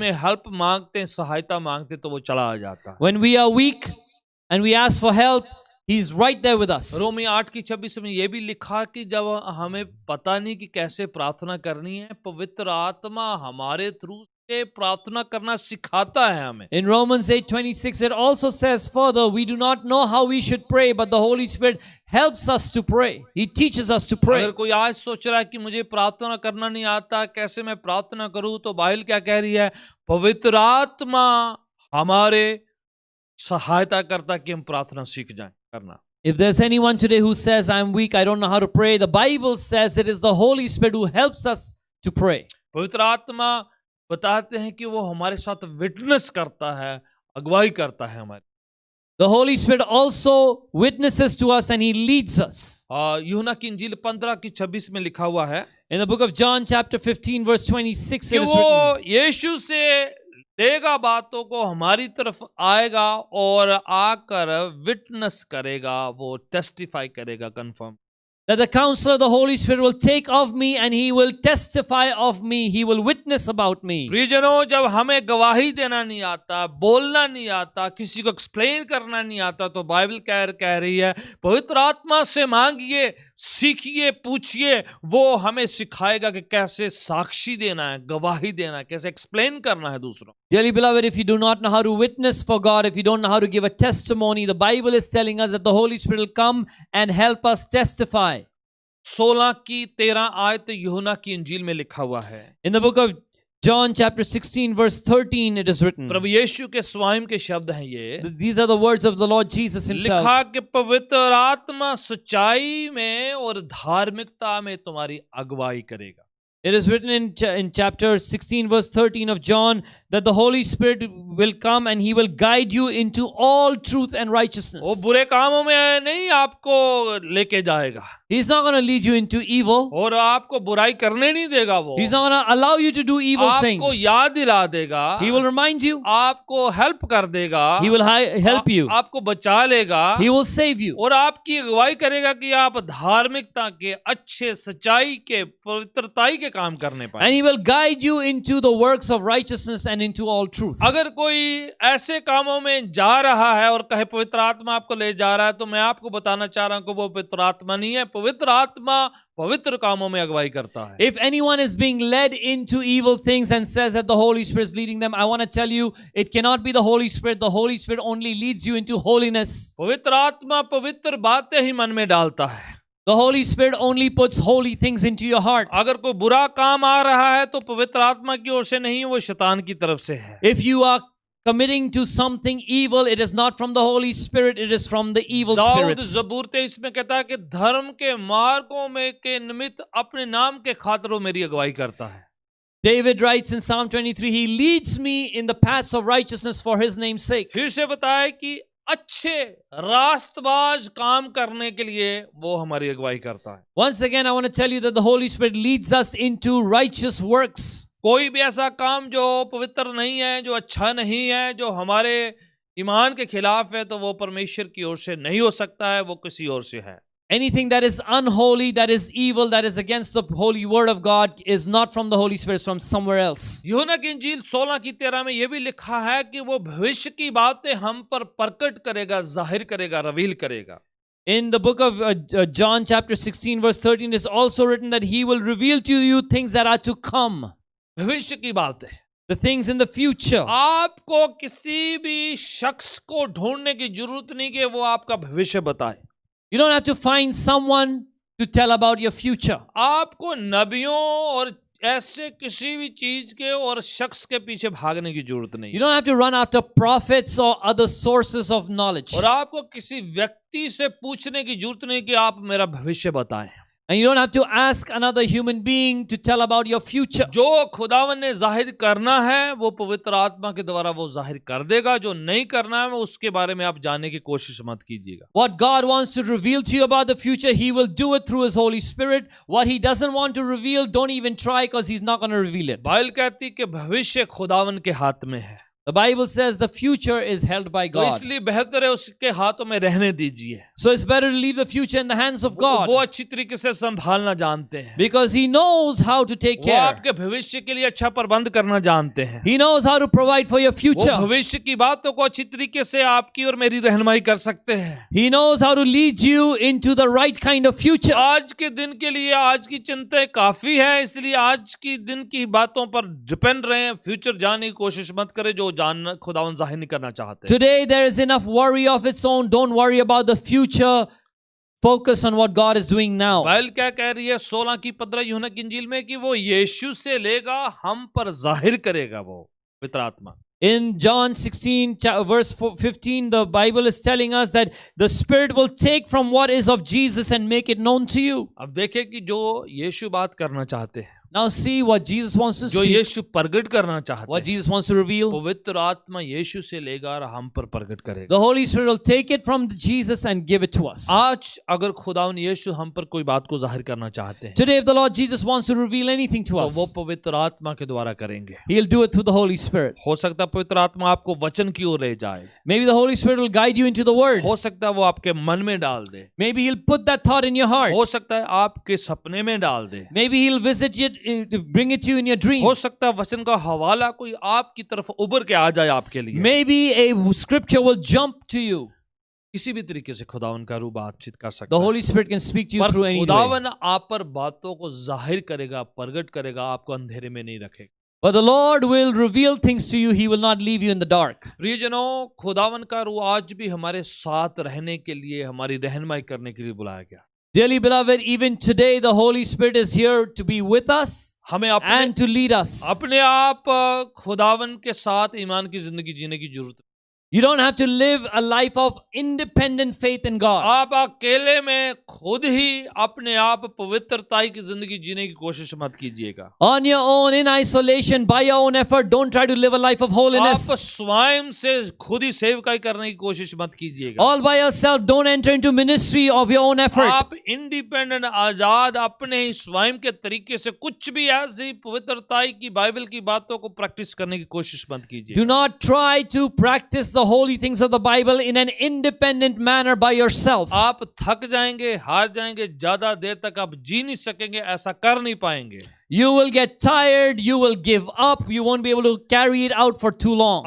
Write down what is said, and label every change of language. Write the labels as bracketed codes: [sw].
[hi] में हेल्प मांगते हैं, सहायता मांगते हैं, तो वो चला आ जाता है। [en] When we are weak and we ask for help, He's right there with us. [hi] रोमी 8 की 26 में ये भी लिखा कि जब हमें पता नहीं कि कैसे प्रार्थना करनी है, पवित्र आत्मा हमारे थ्रू से प्रार्थना करना सिखाता है हमें। [en] In Romans 8:26, it also says further, we do not know how we should pray, but the Holy Spirit helps us to pray. He teaches us to pray. [hi] अगर कोई आज सोच रहा है कि मुझे प्रार्थना करना नहीं आता, कैसे मैं प्रार्थना करूं, तो बाइबल क्या कह रही है? पवित्र आत्मा हमारे सहायता करता कि हम प्रार्थना सीख जाएं करना। [en] If there's anyone today who says, "I'm weak, I don't know how to pray," the Bible says it is the Holy Spirit who helps us to pray. [hi] पवित्र आत्मा बताते हैं कि वो हमारे साथ विटनेस करता है, अगुवाई करता है हमारी। [en] The Holy Spirit also witnesses to us and He leads us. [hi] यूहन्ना की इंजील 15 की 26 में लिखा हुआ है [en] In the book of John, chapter 15, verse 26, [hi] कि [en] it is [hi] वो [en] written, [hi] यीशु से लेगा बातों को, हमारी तरफ आएगा और आकर विटनेस करेगा, वो टेस्टिफाई करेगा, confirm. [en] that the Counselor, the Holy Spirit, will take of me and He will testify of me. He will witness about me. [hi] प्रियजनों, जब हमें गवाही देना नहीं आता, बोलना नहीं आता, किसी को एक्सप्लेन करना नहीं आता, तो बाइबल कह रही है पवित्र आत्मा से मांगिए, सीखिए, पूछिए, वो हमें सिखाएगा कि कैसे साक्षी देना है, गवाही देना है, कैसे एक्सप्लेन करना है दूसरों। [en] Dearly beloved, if you do not know how to witness for God, if you don't know how to give a testimony, the Bible is telling us that the Holy Spirit will come and help us testify. [hi] 16 की 13 आयत यूहन्ना की इंजील में लिखा हुआ है। [en] In the book of John chapter 16 verse 13 it is written. [hi] प्रभु यीशु के स्वयं के शब्द हैं ये। [en] These are the words of the Lord Jesus Himself. [hi] लिखा कि पवित्र आत्मा सच्चाई में और धार्मिकता में तुम्हारी अगुवाई करेगा। [en] It is written in chapter 16, verse 13 of John, that the Holy Spirit will come and He will guide you into all truth and [hi] वो [en] righteousness. [hi] बुरे कामों में नहीं आपको लेके जाएगा [en] He's not going to lead you into evil. [hi] और आपको बुराई करने नहीं देगा। वो [en] He's not going to allow you to do evil [hi] आपको [en] things. [hi] याद दिला देगा, [en] He will remind you. [hi] आपको हेल्प कर देगा, [en] He will help you. [hi] आपको बचा लेगा [en] He will save you. [hi] और आपकी अगुवाई करेगा कि आप धार्मिकता के, अच्छे, सच्चाई के, पवित्रताई के काम करने पाए। [en] And He will guide you into the works of righteousness and into all truth. [hi] अगर कोई ऐसे कामों में जा रहा है और कहे पवित्र आत्मा आपको ले जा रहा है, तो मैं आपको बताना चाह रहा हूं कि वो पवित्र आत्मा नहीं है। पवित्र आत्मा पवित्र कामों में अगुवाई करता है। [en] If anyone is being led into evil things and says that the Holy Spirit is leading them, I want to tell you, it cannot be the Holy Spirit. The Holy Spirit only leads you into holiness. [hi] पवित्र आत्मा पवित्र बातें ही मन में डालता है। [en] The Holy Spirit only puts holy things into your heart. [hi] अगर कोई बुरा काम आ रहा है तो पवित्र आत्मा की ओर से नहीं, वो शैतान की तरफ से है। [en] If you are committing to something evil, it is not from the Holy Spirit, it is from the evil [hi] Dawood [en] spirits. [hi] ज़बूर 23 में कहता है कि धर्म के मार्गों में के निमित्त अपने नाम के खातिर मेरी अगुवाई करता है। [en] David writes in Psalm 23, He leads me in the paths of righteousness for His name's sake. [hi] फिर से बताया कि अच्छे रास्तबाज काम करने के लिए वो हमारी अगुवाई करता है। [en] Once again, I want to tell you that the Holy Spirit leads us into righteous works. [hi] कोई भी ऐसा काम जो पवित्र नहीं है, जो अच्छा नहीं है, जो हमारे ईमान के खिलाफ है, तो वो परमेश्वर की ओर से नहीं हो सकता है, वो किसी और से है। [en] Anything that is unholy, that is evil, that is against the holy word of God is not from the Holy Spirit, it's from somewhere else. [hi] यूहन्ना की इंजील 16:13 में यह भी लिखा है कि वो भविष्य की बातें हम पर प्रकट करेगा, जाहिर करेगा, रिवील करेगा। [en] In the book of John chapter 16 verse 13 is also written that He will reveal to you things that are to come. [hi] भविष्य की बातें, [en] The things in the future. [hi] आपको किसी भी शख्स को ढूंढने की जरूरत नहीं कि वो आपका भविष्य बताए। [en] You don't have to find someone to tell about your future. [hi] आपको नबियों और ऐसे किसी भी चीज के और शख्स के पीछे भागने की जरूरत नहीं। [en] You don't have to run after prophets or other sources of knowledge. [hi] और आपको किसी व्यक्ति से पूछने की जरूरत नहीं कि आप मेरा भविष्य बताएं। [en] And you don't have to ask another human being to tell about your future. [hi] जो खुदावन ने जाहिर करना है वो पवित्र आत्मा के द्वारा वो जाहिर कर देगा। जो नहीं करना है वो उसके बारे में आप जानने की कोशिश मत कीजिएगा। [en] What God wants to reveal to you about the future, He will do it through His Holy Spirit. What He doesn't want to reveal, don't even try, because He's not going to reveal it. [hi] Bible कहती कि भविष्य खुदावन के हाथ में है। [en] The Bible says the future is held by [hi] तो [en] God. [hi] इसलिए बेहतर है उसके हाथों में रहने दीजिए। [en] So it's better to leave the future in the hands of God, [hi] वो अच्छी तरीके से संभालना जानते हैं। [en] because He knows how to take [hi] वो [en] care. [hi] आपके भविष्य के लिए अच्छा प्रबंध करना जानते हैं। [en] He knows how to provide for your [hi] वो [en] future. [hi] भविष्य की बातों को अच्छी तरीके से आपकी और मेरी रहनुमाई कर सकते हैं। [en] He knows how to lead you into the right kind of future. [hi] आज के दिन के लिए आज की चिंताएं काफी है, इसलिए आज की दिन की बातों पर डिपेंड रहे। फ्यूचर जानने की कोशिश मत करें जो जानना खुदावन जाहिर नहीं करना चाहते। [en] Today there is enough worry of its own. Don't worry about the future. Focus on what God is doing now. [hi] Bible क्या कह रही है 16:15 यूहन्ना की इंजील में कि वो यीशु से लेगा, हम पर जाहिर करेगा वो पवित्र आत्मा। [en] In John 16 verse 15, the Bible is telling us that the Spirit will take from what is of Jesus and make it known to you. [hi] अब देखें कि जो यीशु बात करना चाहते हैं, [en] Now see what Jesus wants to [hi] जो [en] speak, [hi] यीशु प्रकट करना चाहते [en] what [hi] हैं, [en] Jesus wants to reveal. [hi] पवित्र आत्मा यीशु से लेगा और हम पर प्रकट करेगा। [en] The Holy Spirit will take it from Jesus and give it to us. [hi] आज अगर खुदावन यीशु हम पर कोई बात को जाहिर करना चाहते हैं [en] Today, if the Lord Jesus wants to reveal anything to [hi] तो [en] us, [hi] वो पवित्र आत्मा के द्वारा करेंगे। [en] He'll do it through the Holy Spirit. [hi] हो सकता है पवित्र आत्मा आपको वचन की ओर ले जाए, [en] Maybe the Holy Spirit will guide you into the Word. [hi] हो सकता है वो आपके मन में डाल दे, [en] Maybe He'll put that thought in your heart. [hi] हो सकता है आपके सपने में डाल दे, [en] Maybe He'll visit you, bring it to you in your dream. [hi] हो सकता है वचन का हवाला कोई आपकी तरफ उभर के आ जाए आपके लिए। [en] Maybe a scripture will jump to you. [hi] किसी भी तरीके से खुदावन का रूप बातचीत कर सकता [en] The [hi] है, [en] Holy Spirit can speak to you [hi] पर [en] through any way. [hi] खुदावन आप पर बातों को जाहिर करेगा, प्रकट करेगा, आपको अंधेरे में नहीं रखेगा। [en] But the Lord will reveal things to you. He will not leave you in the dark. [hi] प्रियजनों, खुदावन का रूह आज भी हमारे साथ रहने के लिए, हमारी रहनुमाई करने के लिए बुलाया गया। [en] Dearly beloved, even today the Holy Spirit is here to be with us [hi] हमें अपने [en] and to lead us. [hi] अपने आप खुदावन के साथ ईमान की जिंदगी जीने की जरूरत है। [en] You don't have to live a life of independent faith in God. [hi] आप अकेले में खुद ही अपने आप पवित्रताई की जिंदगी जीने की कोशिश मत कीजिएगा। [en] On your own, in isolation, by your own effort, don't try to live a life of [hi] आप [en] holiness. [hi] स्वयं से खुद ही सेवकाई करने की कोशिश मत कीजिएगा। [en] All by yourself, don't enter into ministry of your own effort. [hi] आप इंडिपेंडेंट आजाद अपने ही स्वयं के तरीके से कुछ भी ऐसी पवित्रताई की बाइबल की बातों को प्रैक्टिस करने की कोशिश मत कीजिए। [en] Do not try to practice the holy things of the Bible in an independent manner by yourself. [hi] आप थक जाएंगे, हार जाएंगे, ज्यादा देर तक आप जी नहीं सकेंगे, ऐसा कर नहीं पाएंगे। [en] You will get tired, you will give up, you won't be able to carry it out for too long.